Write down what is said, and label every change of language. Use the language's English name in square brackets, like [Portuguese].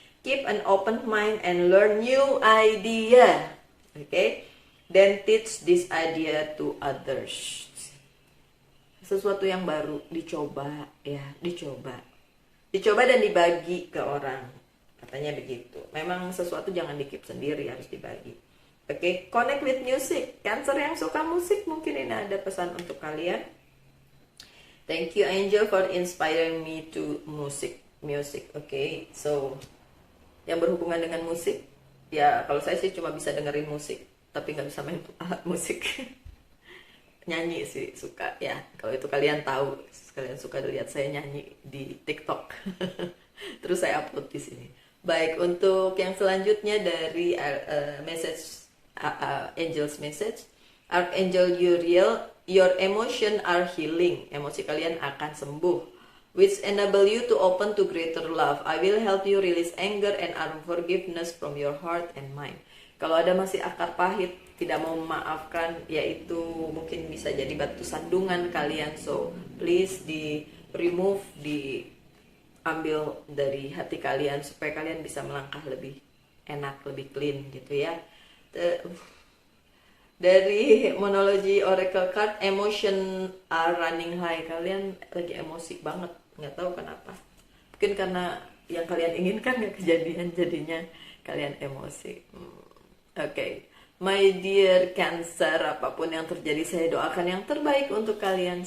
[English] Keep an open mind and learn new idea. Okay? Then teach this idea to others. [Indonesian] Sesuatu yang baru dicoba ya, dicoba. Dicoba dan dibagi ke orang. Katanya begitu. Memang sesuatu jangan di-keep sendiri, harus dibagi. Okay? [English] Connect with music. [Indonesian] Cancer yang suka musik, mungkin ini ada pesan untuk kalian. [English] Thank you Angel for inspiring me to music. [Indonesian] Okay, so yang berhubungan dengan musik, ya kalau saya sih cuma bisa dengerin musik, tapi nggak bisa main alat musik. Nyanyi sih suka ya. Kalau itu kalian tahu, kalian suka lihat saya nyanyi di TikTok. Terus saya upload di sini. Baik, untuk yang selanjutnya dari message Angel's message. [English] Archangel Uriel, your emotion are healing. [Indonesian] Emosi kalian akan sembuh. [English] Which enable you to open to greater love. I will help you release anger and unforgiveness from your heart and mind. [Indonesian] Kalau ada masih akar pahit, tidak mau memaafkan, yaitu mungkin bisa jadi batu sandungan kalian. So please di remove, diambil dari hati kalian supaya kalian bisa melangkah lebih enak, lebih clean gitu ya. Dari monologi [English] oracle card, emotion are running high. [Indonesian] Kalian lagi emosi banget, nggak tahu kenapa. Mungkin karena yang kalian inginkan nggak kejadian, jadinya kalian emosi. Okay. [English] My dear [Indonesian] Cancer, apapun yang terjadi saya doakan yang terbaik untuk kalian.